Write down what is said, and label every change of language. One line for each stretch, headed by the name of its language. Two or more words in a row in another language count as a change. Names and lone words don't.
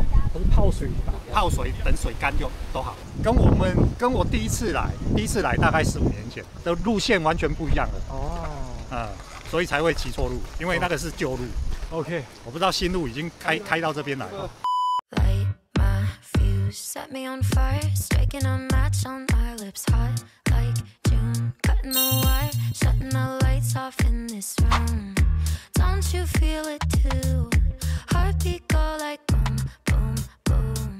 Chinese: 它是泡水打。泡水等水乾就都好。跟我第一次來大概15年前的路線完全不一樣了。哦。所以才會騎錯路，因為那個是舊路。OK， 我不知道新路已經開到這邊來了。
English: Set me on fire, striking a match on our lips, hot like June, cutting the wire, shutting the lights off in this room. Don't you feel it too? Heartbeat go like boom, boom, boom.